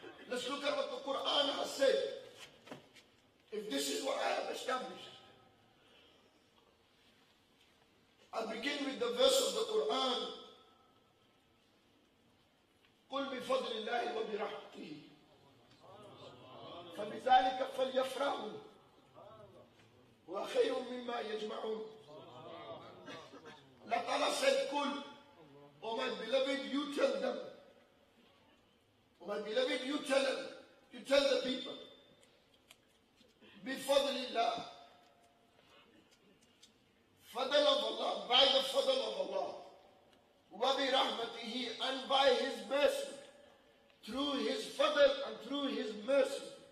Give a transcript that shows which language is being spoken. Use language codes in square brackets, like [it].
[en] Let's look at what the Quran has said. If this is what I have established, I'll begin with the verse of the Quran. [ar] قل بفضل الله وبرحمته فبذلك فليفرحوا وخير مما يجمعون. [en] Allah Ta'ala said, "Qul, oh my beloved, you tell them. Oh my beloved, you tell them. You tell the people. Bifadlillah, fadl of Allah, by the fadl of Allah, [ar] wa bi rahmatihi, [en] and by His mercy, through His fadl and through His mercy.